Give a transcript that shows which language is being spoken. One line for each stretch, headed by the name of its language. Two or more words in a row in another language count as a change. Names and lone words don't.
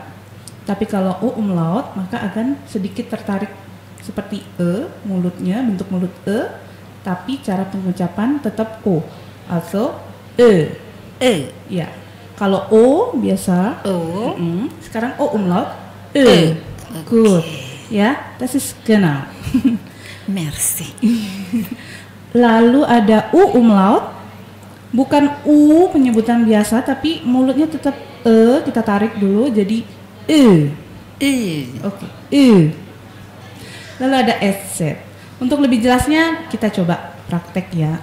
Indonesian: Tapi kalau O umlaut maka akan sedikit tertarik seperti E, mulutnya bentuk mulut E, tapi cara pengucapan tetap O atau E. Ya. Kalau O biasa O. Sekarang O umlaut E. Good. Ya,
German: das ist genau.
Indonesian: Merci. Lalu ada U umlaut. Bukan U penyebutan biasa, tapi mulutnya tetap E, kita tarik dulu jadi E. Oke. E. Lalu ada SZ. Untuk lebih jelasnya kita coba praktek ya.